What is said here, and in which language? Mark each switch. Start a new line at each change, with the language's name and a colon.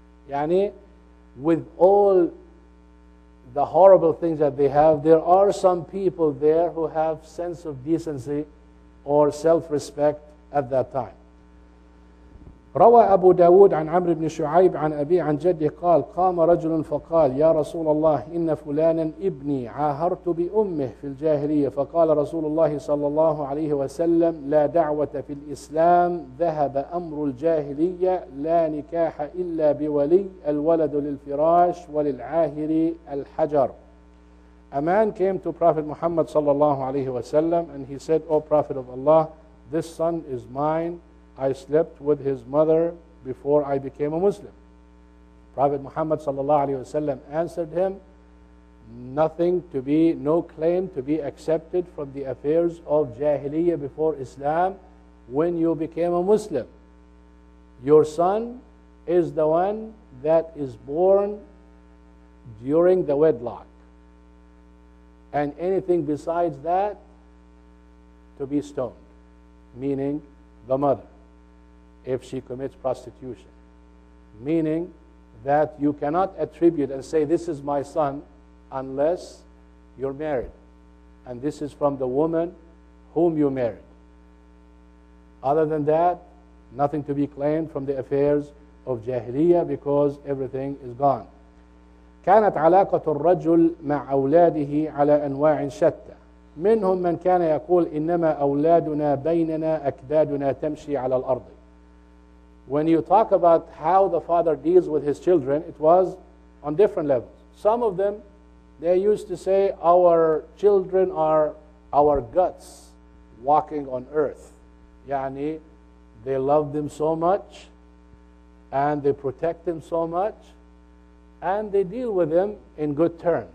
English: Yani, with all the horrible things that they have, there are some people there who have sense of decency or self-respect at that time.
Arabic: روى أبو داود عن عمرو بن شعيب عن أبي عن جده قال قام رجل فقال يا رسول الله إن فلانا ابني عاهرت بأمه في الجاهلية، فقال رسول الله صلى الله عليه وسلم لا دعوة في الإسلام، ذهب أمر الجاهلية، لا نكاح إلا بولي، الولد للفراش وللعاهر الحجر.
English: A man came to Prophet Muhammad sallallahu alayhi wasallam and he said, O Prophet of Allah, this son is mine. I slept with his mother before I became a Muslim. Prophet Muhammad sallallahu alaihi wasallam answered him, no claim to be accepted from the affairs of Jahiliyyah before Islam when you became a Muslim. Your son is the one that is born during the wedlock. And anything besides that to be stoned, meaning the mother, if she commits prostitution. Meaning that you cannot attribute and say, this is my son, unless you're married. And this is from the woman whom you married. Other than that, nothing to be claimed from the affairs of Jahiliyyah because everything is gone.
Arabic: كانت علاقة الرجل مع أولاده على أنواع شتى. منهم من كان يقول إنما أولادنا بيننا أكدادنا تمشي على الأرض.
English: When you talk about how the father deals with his children, it was on different levels. Some of them, they used to say, our children are our guts walking on earth. Yani, they love them so much, and they protect them so much, and they deal with them in good terms.